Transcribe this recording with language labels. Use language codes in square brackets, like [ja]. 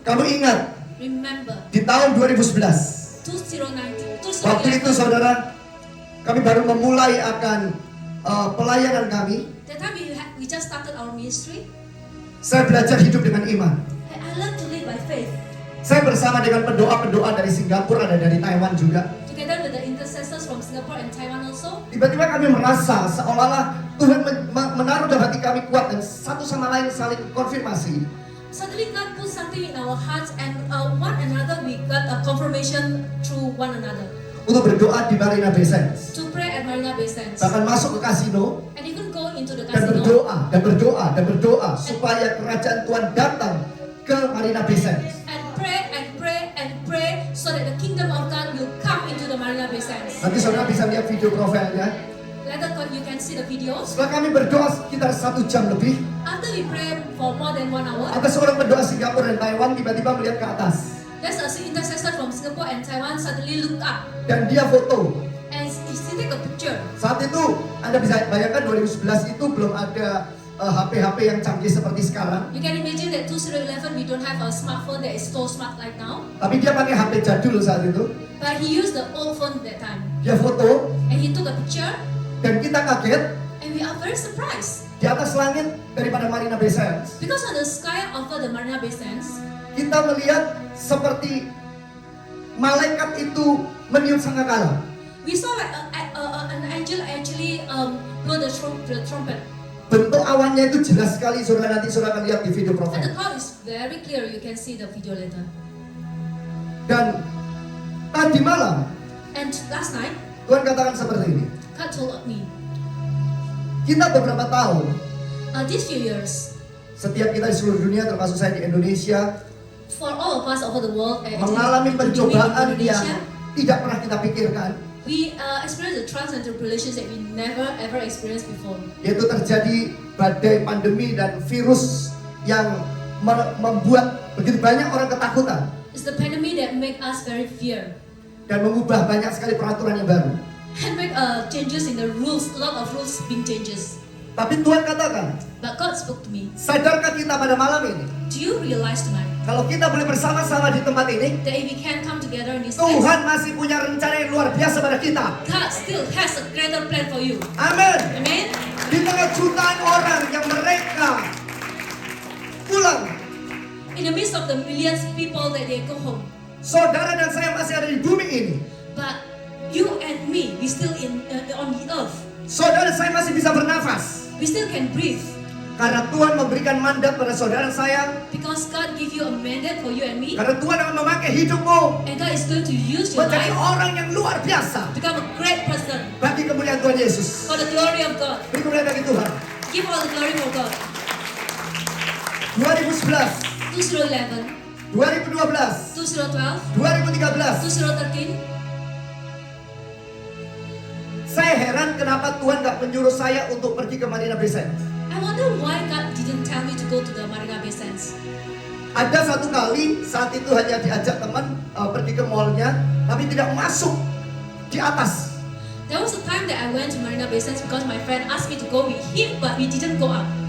[id] kamu ingat [en] Remember, [id] di tahun 2011, 2019, waktu itu 2011, saudara, kami baru memulai akan pelayanan kami. [en] That time we just started our ministry. [id] Saya belajar hidup dengan iman. [en] I learned to live by faith. [id] Saya bersama dengan pendoa-pendoa dari Singapura, ada dari Taiwan juga. [en] Together with the intercessors from Singapore and Taiwan also. [id] Tiba-tiba kami merasa seolah-olah Tuhan menaruh dalam hati kami kuat dan satu sama lain saling konfirmasi. [en] Suddenly God put something in our hearts and one another we got a confirmation through one another. [id] Untuk berdoa di Marina Bay Sands. [en] To pray at Marina Bay Sands. [id] Bahkan masuk ke kasino. [en] And even go into the [id] Dan [en] casino. [id] berdoa supaya kerajaan Tuhan datang ke Marina Bay Sands. [en] And pray so that the kingdom of God will come into the Marina Bay Sands. [id] Nanti saudara bisa lihat video profilnya. [en] Later you can see the videos. [id] Setelah kami berdoa sekitar 1 jam lebih, [en] After we pray for more than 1 hour, [id] ada seorang pendoa Singapura dan Taiwan tiba-tiba melihat ke atas. [en] there's an intercessor from Singapore and Taiwan suddenly looked up [id] Dan dia foto. [en] and he take a picture. [id] Saat itu Anda bisa bayangkan 2011 itu belum ada HP-HP yang canggih seperti sekarang. [en] You can imagine that 2011 we don't have a smartphone that is so smart like now. [id] Tapi dia pakai HP jadul saat itu. [en] But he used the old phone that time. [id] Dia foto [en] And he took a picture [id] dan kita kaget [en] and we are very surprised. [id] di atas langit daripada Marina Bay Sands. [en] Because on the sky over the Marina Bay Sands, [id] Kita melihat seperti malaikat itu meniup sangkakala. [en] we saw like an angel actually blow the trumpet. [id] Bentuk awannya itu jelas sekali, saudara nanti saudara akan lihat di video profil. [en] the cloud is very clear. You can see the video later. [id] Dan tadi malam [en] And last night, [id] Tuhan katakan seperti ini. [en] God told me, [id] Kita beberapa tahun, [en] these few years, [id] setiap kita di seluruh dunia termasuk saya di Indonesia, [en] for all of us over the world, [id] mengalami [en] including [id] pencobaan [en] Indonesia, [id] yang tidak pernah kita pikirkan, [en] we experience the trials and tribulations that we never ever experienced before. [id] yaitu terjadi badai pandemi dan virus yang membuat begitu banyak orang ketakutan [en] It's the pandemic that make us very fear [id] dan mengubah banyak sekali peraturan yang baru. [en] and make changes in the rules. A lot of rules being changes. [id] Tapi Tuhan katakan, [en] But God spoke to me. [id] sadarkah kita pada malam ini, [en] Do you realize tonight [id] kalau kita boleh bersama-sama di tempat ini, [en] that if we can come together in this place, [id] Tuhan masih punya rencana yang luar biasa pada kita. [en] God still has a greater plan for you. [id] Amin. [en] Amen. [id] Di tengah jutaan orang yang mereka pulang, [en] In the midst of the millions of people that they go home, [id] saudara dan saya masih ada di bumi ini. [en] but you and me, we still on the earth. [id] Saudara dan saya masih bisa bernafas. [en] We still can breathe [id] Karena Tuhan memberikan mandat pada saudara dan saya. [en] because God give you a mandate for you and me, [id] Karena Tuhan akan memakai hidupmu [en] and God is going to use your [id] menjadi [en] life [id] orang yang luar biasa. [en] to become a great person [id] Bagi kemuliaan Tuhan Yesus. [en] for the glory of God. [id] Beri kemuliaan bagi Tuhan. [en] Give all the glory for God. [id] 2011, 2013. Saya heran kenapa Tuhan gak menyuruh saya untuk pergi ke Marina Bay Sands. [en] I wonder why God didn't tell me to go to the Marina Bay Sands. [id] Ada satu kali saat itu hanya diajak teman pergi ke mallnya, tapi tidak masuk di atas. [en] There was a time that I went to Marina Bay Sands because my friend asked me to go with him, but we didn't go up.